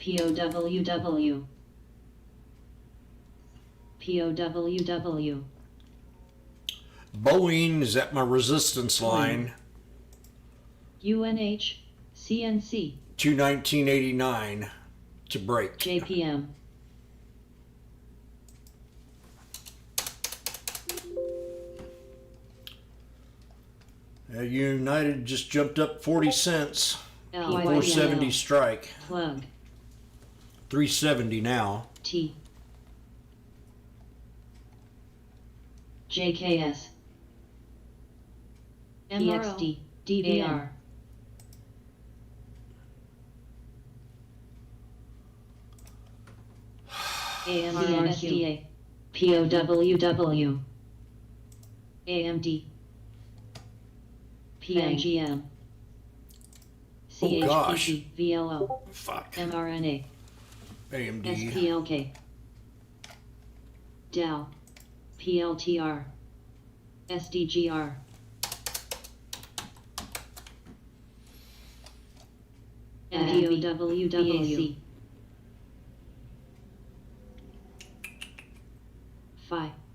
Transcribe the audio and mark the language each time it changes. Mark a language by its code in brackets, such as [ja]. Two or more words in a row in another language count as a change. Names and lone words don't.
[en] POWW, POWW, Boeing is at my resistance line. UNH, CNC, To 1989 to break. JPM. United just jumped up 40 cents. LYPL. 470 strike. Plug. 370 now. T. JKS. PXD. DVR. AMD SDA. POWW. AMD. PNGM. Oh, gosh. CHPP. VLO. Fuck. mRNA. AMD. SPLK. DAO. PLTR. SDGR. POWWAC. Phi.